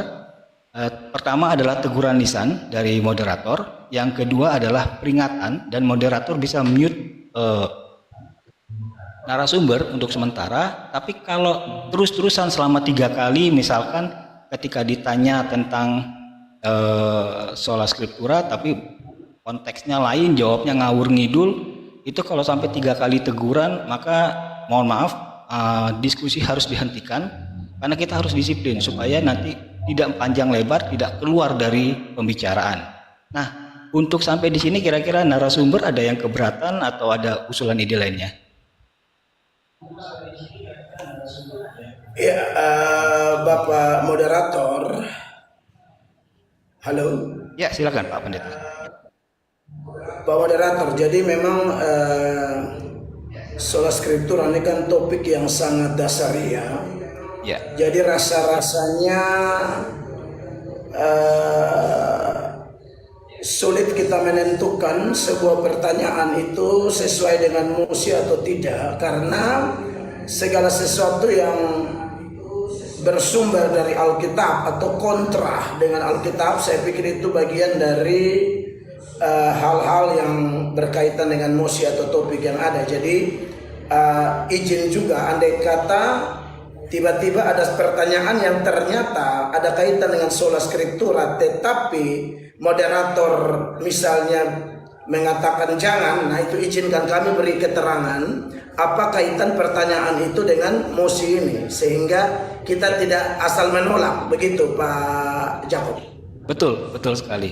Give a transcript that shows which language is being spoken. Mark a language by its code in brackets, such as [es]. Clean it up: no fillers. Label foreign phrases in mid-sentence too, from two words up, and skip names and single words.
[id] Pertama adalah teguran lisan dari moderator, yang kedua adalah peringatan dan moderator bisa mute narasumber untuk sementara. Tapi kalau terus-terusan selama 3 kali, misalkan ketika ditanya tentang [la] sola scriptura [id] tapi konteksnya lain, jawabnya ngawur ngidul, itu kalau sampai 3 kali teguran, maka mohon maaf, diskusi harus dihentikan, karena kita harus disiplin supaya nanti tidak panjang lebar, tidak keluar dari pembicaraan. Nah, untuk sampai di sini kira-kira narasumber ada yang keberatan atau ada usulan ide lainnya? Ya, Bapak Moderator. Halo. Ya, silakan Pak Pendeta. Pak Moderator, jadi memang [la] sola scriptura [id] ini kan topik yang sangat dasar ya. Ya. Jadi rasa-rasanya sulit kita menentukan sebuah pertanyaan itu sesuai dengan mosi atau tidak, karena segala sesuatu yang bersumber dari Alkitab atau kontra dengan Alkitab, saya pikir itu bagian dari hal-hal yang berkaitan dengan mosi atau topik yang ada. Jadi izin juga, andai kata tiba-tiba ada pertanyaan yang ternyata ada kaitan dengan [la] sola scriptura, [id] tetapi moderator misalnya mengatakan jangan, nah itu izinkan kami beri keterangan apa kaitan pertanyaan itu dengan mosi ini, sehingga kita tidak asal menolak, begitu Pak Jakob. Betul, betul sekali.